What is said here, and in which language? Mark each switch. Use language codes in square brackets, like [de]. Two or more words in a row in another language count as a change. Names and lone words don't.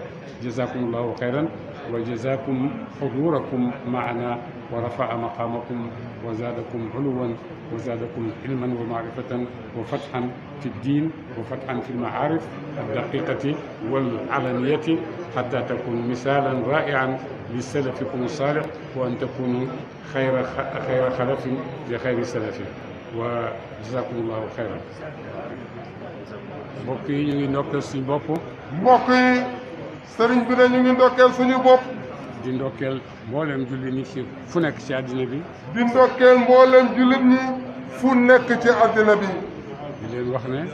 [ar] جزاكم الله خيرا، وجزاكم حضوركم معنا ورفع مقامكم وزادكم علوا وزادكم علما ومعرفة وفتحا في الدين وفتحا في المعارف الدقيقة والعلنية، حتى تكون مثالا رائعا لسلفكم الصالح، وأن تكونوا خير خلف لخير سلف. وجزاكم الله خيرا. [wo] mbokk yi ñu ngi ndokkal suñu bopp. mbokk yi sëriñ bi ne ñu ngi ndokkeel suñu bopp. di ndokkeel mboolem julli nit ci fu nekk ci àddina bi. di ndokkeel mboolem jullit ñi fu nekk ci àddina bi. di leen wax ne.